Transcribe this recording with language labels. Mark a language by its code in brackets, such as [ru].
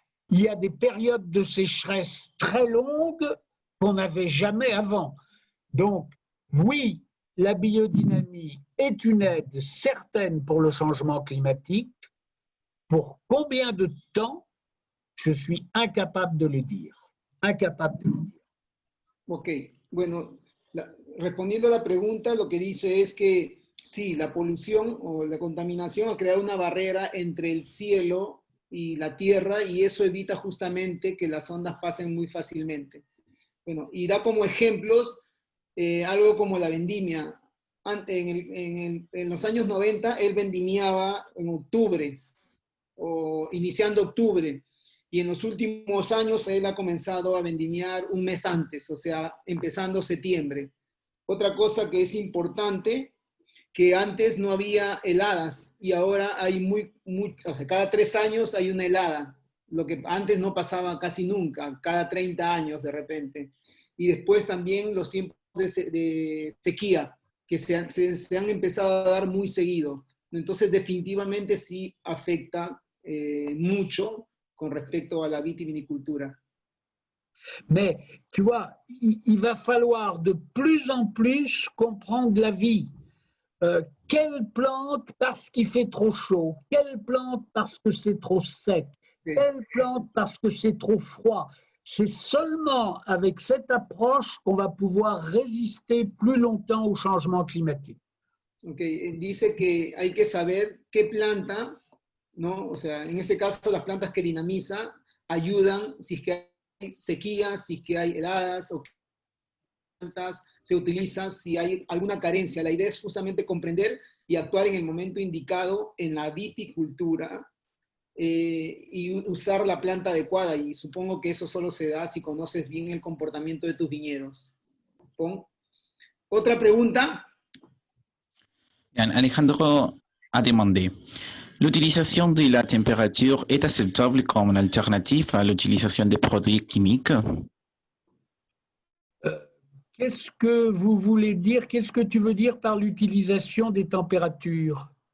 [fr] Il y a des périodes de sécheresse très longues qu'on n'avait jamais avant. Donc, oui, la biodynamie est une aide certaine pour le changement climatique. Pour combien de temps, je suis incapable de le dire. Incapable de le dire. [es] Ok, bueno, respondiendo a la pregunta, lo que dice es que sí, la polución o la contaminación ha creado una barrera entre el cielo y la tierra y eso evita justamente que las ondas pasen muy fácilmente. Bueno, y da como ejemplos algo como la vendimia. en los años 90, él vendimiaba en octubre, o iniciando octubre, y en los últimos años él ha comenzado a vendimiar un mes antes, o sea, empezando septiembre. Otra cosa que es importante, que antes no había heladas, y ahora hay o sea, cada 3 años hay una helada, lo que antes no pasaba casi nunca, cada 30 años de repente. Y después también los tiempos de sequía, que se han empezado a dar muy seguido. Entonces, definitivamente sí afecta mucho con respecto a la vitivinicultura. [fr] Mais tu vois, il va falloir de plus en plus comprendre la vie. Quelle plante parce qu'il fait trop chaud, quelle plante parce que c'est trop sec, quelle plante parce que c'est trop froid. C'est seulement avec cette approche qu'on va pouvoir résister plus longtemps au changement climatique. Okay. [es] Dice que hay que saber qué planta, ¿no? O sea, en este caso las plantas que dinamiza ayudan si es que hay sequías, si es que hay heladas, o qué plantas se utilizan si hay alguna carencia. La idea es justamente comprender y actuar en el momento indicado en la viticultura y usar la planta adecuada, y supongo que eso solo se da si conoces bien el comportamiento de tus viñedos. Otra pregunta. [fr] Alejandro a demandé, ¿l'utilisation de la température est acceptable comme une alternative à l'utilisation des produits chimiques? Qu'est-ce que vous voulez dire? Qu'est-ce que tu veux dire par l'utilisation des températures?